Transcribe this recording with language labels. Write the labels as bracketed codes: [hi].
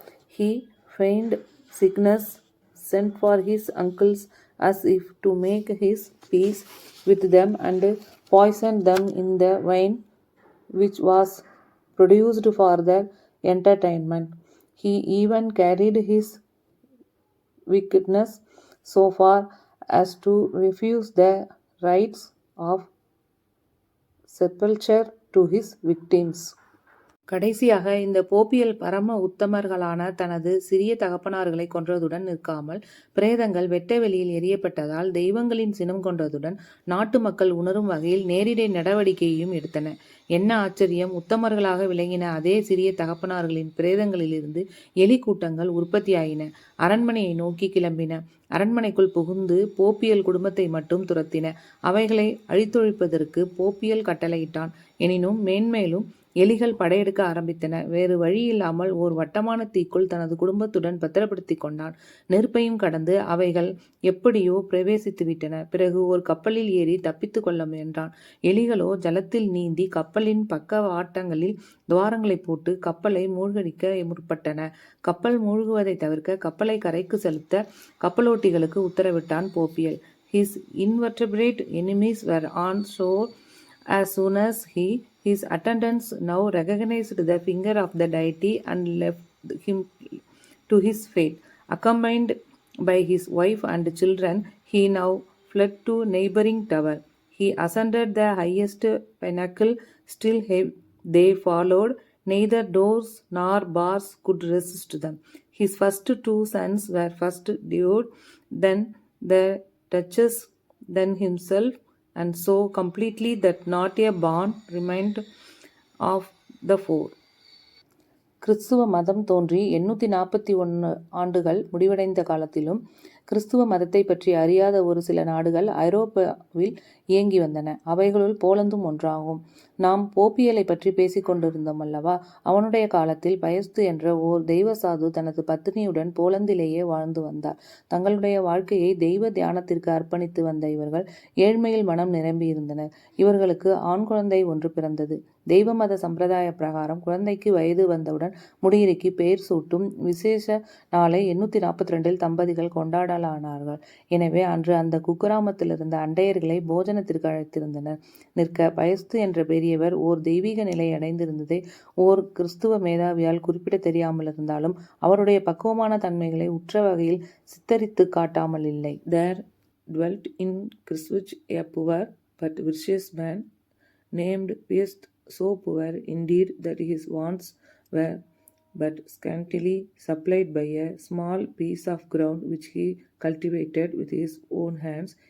[en] He feigned sickness, sent for his uncles as if to make his peace with them, and poisoned them in the wine which was produced for their entertainment. He even carried his wickedness so far as to refuse the rites of sepulture to his victims. [ta] கடைசியாக இந்த போப்பியல் பரம உத்தமர்களான தனது சிறிய தகப்பனார்களை கொன்றதுடன் நிற்காமல் பிரேதங்கள் வெட்ட வெளியில் எரியப்பட்டதால் தெய்வங்களின் சினம் கொண்டதுடன் நாட்டு மக்கள் உணரும் வகையில் நேரிடை நடவடிக்கையையும் எடுத்தன. என்ன ஆச்சரியம்! உத்தமர்களாக விளங்கின அதே சிறிய தகப்பனார்களின் பிரேதங்களிலிருந்து எலி கூட்டங்கள் உற்பத்தியாயின. அரண்மனையை நோக்கி கிளம்பின. அரண்மனைக்குள் புகுந்து போப்பியல் குடும்பத்தை மட்டும் துரத்தின. அவைகளை அழித்தொழிப்பதற்கு போப்பியல் கட்டளையிட்டான். எனினும் மேன்மேலும் எலிகள் படையெடுக்க ஆரம்பித்தன. வேறு வழியில்லாமல் ஓர் வட்டமான தீக்குள் தனது குடும்பத்துடன் பத்திரப்படுத்தி கொண்டான். நெருப்பையும் கடந்து அவைகள் எப்படியோ பிரவேசித்துவிட்டன. பிறகு ஓர் கப்பலில் ஏறி தப்பித்து கொள்ள முயன்றான். எலிகளோ ஜலத்தில் நீந்தி கப்பலின் பக்க வாட்டங்களில் துவாரங்களை போட்டு கப்பலை மூழ்கடிக்க முற்பட்டன. கப்பல் மூழ்குவதை தவிர்க்க கப்பலை கரைக்கு செலுத்த கப்பலோட்டிகளுக்கு உத்தரவிட்டான் போப்பியல். [en] His invertebrate enemies were on shore as soon as his attendants now recognized the finger of the deity and left him to his fate. Accompanied by his wife and children, he now fled to neighboring tower. He ascended the highest pinnacle. Still they followed. Neither doors nor bars could resist them. His first two sons were first devoured, then the duchess, then himself, and so completely that not a bone remained of the four. [ta] கிறிஸ்துவ மதம் தோன்றி 841 ஆண்டுகள் முடிவடைந்த காலத்திலும் கிறிஸ்துவ மதத்தை பற்றி அறியாத ஒரு சில நாடுகள் ஐரோப்பாவில் இயங்கி வந்தன. அவைகளுள் போலந்தும் ஒன்றாகும். நாம் போப்பியலை பற்றி பேசிக் கொண்டிருந்தோம் அல்லவா? அவனுடைய காலத்தில் பயஸ்து என்ற ஓர் தெய்வசாது தனது பத்தினியுடன் போலந்திலேயே வாழ்ந்து வந்தார். தங்களுடைய வாழ்க்கையை தெய்வ தியானத்திற்கு அர்ப்பணித்து வந்த இவர்கள் ஏழ்மையில் மனம் நிரம்பியிருந்தனர். இவர்களுக்கு ஆண் குழந்தை ஒன்று பிறந்தது. தெய்வ மத சம்பிரதாய பிரகாரம் குழந்தைக்கு வயது வந்தவுடன் முடியிறுக்கி பெயர் சூட்டும் விசேஷ நாளை 842 தம்பதிகள் கொண்டாடலானார்கள். எனவே அன்று அந்த குக்கிராமத்திலிருந்த அண்டையர்களை போஜனத்திற்கு அழைத்திருந்தனர். நிற்க பயஸ்து என்ற பெரியவர் ஓர் தெய்வீக நிலை அடைந்திருந்ததை ஓர் கிறிஸ்துவ மேதாவியால் குறிப்பிட தெரியாமலிருந்தாலும் அவருடைய பக்குவமான தன்மைகளை உற்ற வகையில் சித்தரித்து காட்டாமல் இல்லை. [en] There dwelt in Christchurch a poor but virtuous man named Piest, so poor indeed that his wants were but scantily supplied by a small piece of ground which he cultivated with his own hands.